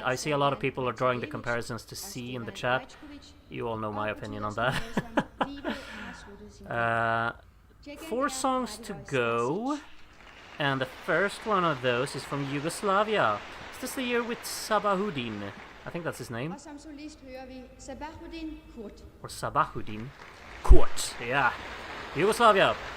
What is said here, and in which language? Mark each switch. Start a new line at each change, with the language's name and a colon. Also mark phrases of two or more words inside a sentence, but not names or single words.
English: I see a lot of people are drawing the comparisons to C in the chat. You all know my opinion on that. 4 songs to go, and the first one of those is from Yugoslavia. Is this the year with Sabahudin? I think that's his name.
Norwegian: Og som solist hører vi Sabahudin Kurt.
English: Or Sabahudin Kurt, yeah. Yugoslavia.